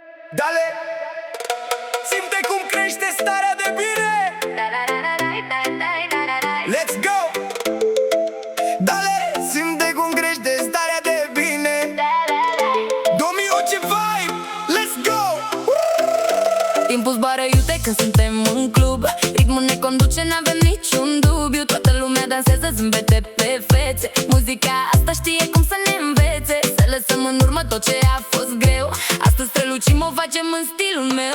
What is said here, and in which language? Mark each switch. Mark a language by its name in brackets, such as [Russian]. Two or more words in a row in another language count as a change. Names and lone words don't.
[Romanian] Dale, simte cum crește starea de bine. [English] Let's go! [Romanian] Dale, simte cum crește starea de bine. 2000 ce vibe, [English] let's go! [Romanian] Timpul zboară iute când suntem în club. Ritmul ne conduce, n-avem niciun dubiu. Toată lumea dansează, zâmbete pe fețe. Muzica asta știe cum să ne învețe. Să lăsăm în urmă tot ce a fost greu. Astăzi strălucim, o facem în stilul meu.